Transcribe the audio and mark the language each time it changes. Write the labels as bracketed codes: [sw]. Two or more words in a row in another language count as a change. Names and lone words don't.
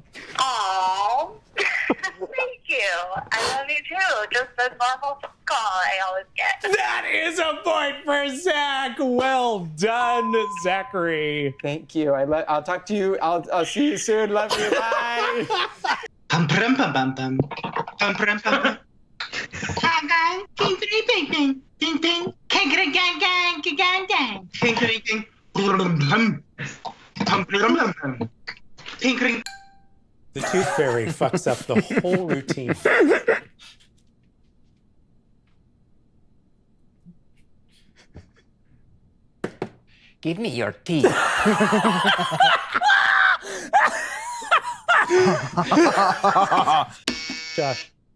[en] Aw. Thank you. I love you too. Just a normal phone call I always get. That is a point for Zach. Well done, Zachary. Thank you. I'll talk to you. I'll see you soon. Love you. Bye. Pum pum pum pum pum. Pum pum pum pum. Hi guys. Ding ding ding ding ding ding. Gang gang gang gang gang gang. Ding ding ding. Blum blum. Pum blum blum blum. Ding ding. The tooth fairy fucks up the whole routine. Give me your teeth. Josh.